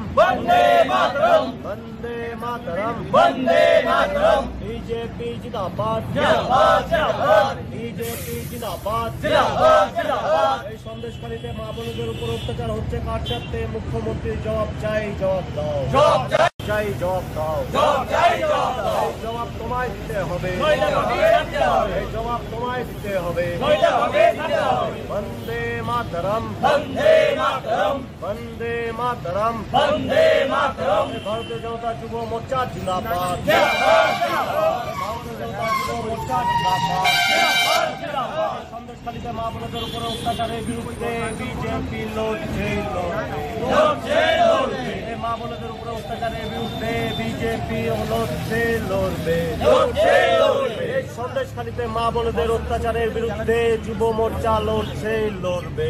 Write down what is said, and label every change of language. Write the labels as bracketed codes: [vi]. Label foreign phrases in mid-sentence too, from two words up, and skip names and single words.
[hi] वंदे मातरम वंदे मातरम वंदे मातरम बीजेपी जिंदाबाद जिंदाबाद जिंदाबाद बीजेपी जिंदाबाद जिंदाबाद जिंदाबाद [bn] এই সন্দেশখালীতে মা বোনদের উপর অত্যাচার হচ্ছে কার স্বার্থে? মুখ্যমন্ত্রী জবাব চাই, জবাব দাও, জবাব চাই, জবাব দাও, জবাব চাই, জবাব দাও। এই জবাব তোমায় দিতে হবে, নইলে হবে দিতে হবে, এই জবাব তোমায় দিতে হবে, নইলে হবে দিতে হবে। [hi] वंदे मातरम वंदे मातरम वंदे मातरम वंदे मातरम भारतीय जनता युव मोर्चा जिंदाबाद, जिंदाबाद जिंदाबाद भारतीय जनता युव मोर्चा जिंदाबाद। जिंदाबाद जिंदाबाद [bn] সন্দেশখালীতে মা বোনদের উপর অত্যাচারের বিরুদ্ধে বিজেপি লড়ছে, লড়ছে লড়ছে এই মা বোনদের উপর অত্যাচারের বিরুদ্ধে বিজেপি লড়ছে, লড়বে, লড়ছে লড়বে এই সন্দেশখালীতে মা বোনদের অত্যাচারের বিরুদ্ধে যুব মোর্চা লড়ছে, লড়বে,